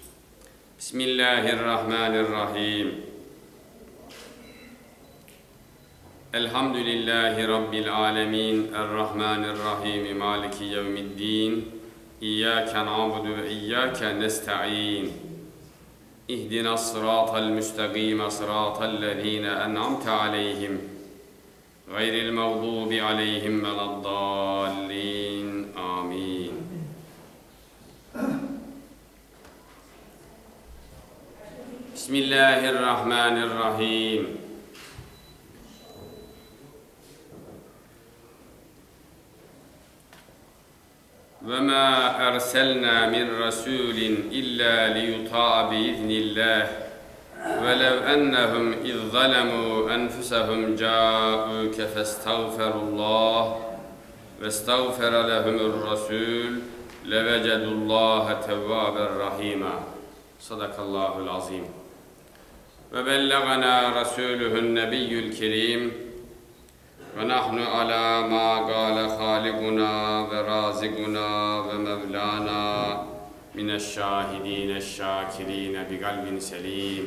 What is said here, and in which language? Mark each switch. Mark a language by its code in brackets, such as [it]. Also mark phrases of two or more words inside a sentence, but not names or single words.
[ar] بسم الله الرحمن الرحيم. الحمد لله رب العالمين، الرحمن الرحيم، مالك يوم الدين، إياك نعبد وإياك نستعين. اهدنا الصراط المستقيم صراط الذين أنعمت عليهم، غير المغضوب عليهم ولا الضالين. Amin. بسم الله الرحمن الرحيم. وَمَا أَرْسَلْنَا مِنْ رَسُولٍ إِلَّا لِيُطَاعَ بِإِذْنِ اللّٰهِ وَلَوْ أَنَّهُمْ إِذْ ظَلَمُوا أَنفُسَهُمْ جَاءُوكَ فَاسْتَغْفَرُوا اللّٰهَ وَاسْتَغْفَرَ لَهُمُ الرَّسُولُ لَوَجَدُوا اللّٰهَ تَوَّابًا رَحِيمًا. صدق الله العظيم. وبلغنا رسوله النبي الكريم. ونحن على ما قال خالقنا ورازقنا ومولانا من الشاهدين شاكرين بقلب سليم.